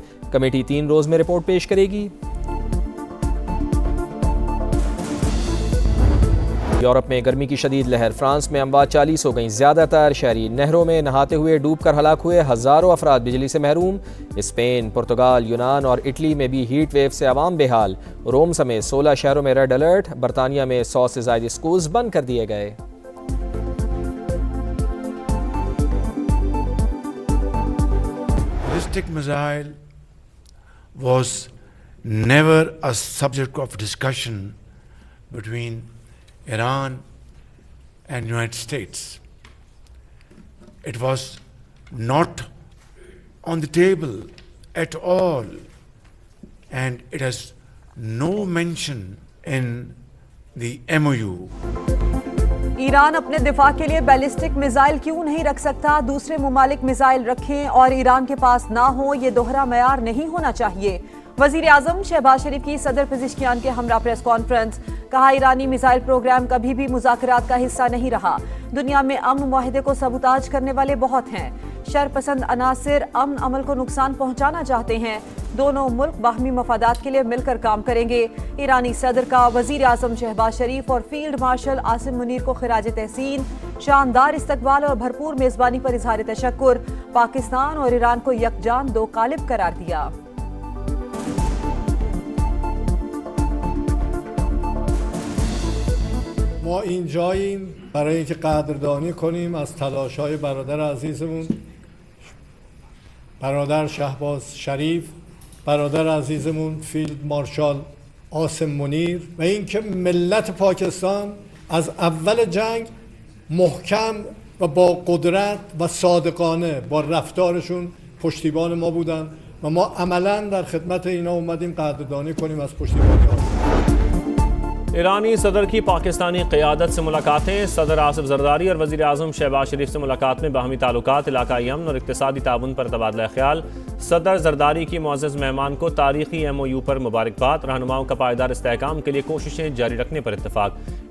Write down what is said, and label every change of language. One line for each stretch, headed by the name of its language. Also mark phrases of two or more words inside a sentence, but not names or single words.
Urdu: کمیٹی 3 روز میں رپورٹ پیش کرے گی۔ یورپ میں گرمی کی شدید لہر. فرانس میں اموات 40 ہو گئی. زیادہ تر شہری نہروں میں نہاتے ہوئے ڈوب کر ہلاک ہوئے۔ ہزاروں افراد بجلی سے محروم. اسپین، پرتگال، یونان اور اٹلی میں بھی
English: heat wave
Urdu: سے عوام بے حال. روم سمیت 16 شہروں میں
English: red alert.
Urdu: برطانیہ میں 100 سے زائد اسکولز بند کر دیے گئے.
English: Ballistic missile was never a subject of discussion between Iran and United States. It was not on the table at all, and it has no mention in the MOU.
Urdu: ایران اپنے دفاع کے لیے
English: ballistic missile
Urdu: کیوں نہیں رکھ سکتا? دوسرے ممالک میزائل رکھیں اور ایران کے پاس نہ ہو، یہ دوہرا معیار نہیں ہونا چاہیے. وزیر اعظم شہباز شریف کی صدر پزشکیان کے ہمراہ
English: press conference.
Urdu: کہا ایرانی
English: missile program
Urdu: کبھی بھی مذاکرات کا حصہ نہیں رہا. دنیا میں امن معاہدے کو سبوتاژ کرنے والے بہت ہیں. شرپسند عناصر امن عمل کو نقصان پہنچانا چاہتے ہیں. دونوں ملک باہمی مفادات کے لیے مل کر کام کریں گے. ایرانی صدر کا وزیر اعظم شہباز شریف اور
English: field marshal
Urdu: عاصم منیر کو خراج تحسین. شاندار استقبال اور بھرپور میزبانی پر اظہار تشکر. پاکستان اور ایران کو یک جان دو قالب قرار دیا.
Persian: ما اینجاییم برای اینکه قدردانی کنیم از تلاش‌های برادر عزیزمون برادر شهباز شریف، برادر عزیزمون
English: field marshal
Persian: آسم منیر و اینکه ملت پاکستان از اول جنگ محکم و با قدرت و صادقانه با رفتارشون پشتیبان ما بودن و ما عملاً در خدمت اینا اومدیم قدردانی کنیم از پشتیبانی‌ها.
Urdu: ایرانی صدر کی پاکستانی قیادت سے ملاقاتیں. صدر آصف زرداری اور وزیر اعظم شہباز شریف سے ملاقات میں باہمی تعلقات، علاقائی امن اور اقتصادی تعاون پر تبادلہ خیال. صدر زرداری کی معزز مہمان کو تاریخی MOU پر مبارکباد. رہنماؤں کا پائیدار استحکام کے لیے کوششیں جاری رکھنے پر اتفاق.